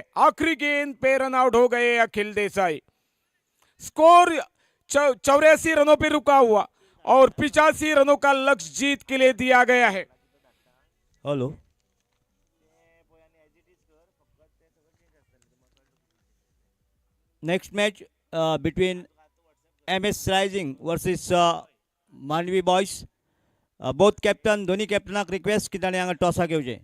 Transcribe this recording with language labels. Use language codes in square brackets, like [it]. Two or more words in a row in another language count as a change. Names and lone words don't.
[hi] आखिरी गेंद पे रन आउट हो गए अखिल देसाई। स्कोर 84 रनों पे रुका हुआ और 85 रनों का लक्ष्य जीत के लिए दिया गया है। [en] Hello, next match between MS Rising versus Mandvi Boys. both captain [kok] दोन्ही कॅप्टनाक रिक्वेस्ट की ताणें हांगा टॉसा घेवचें।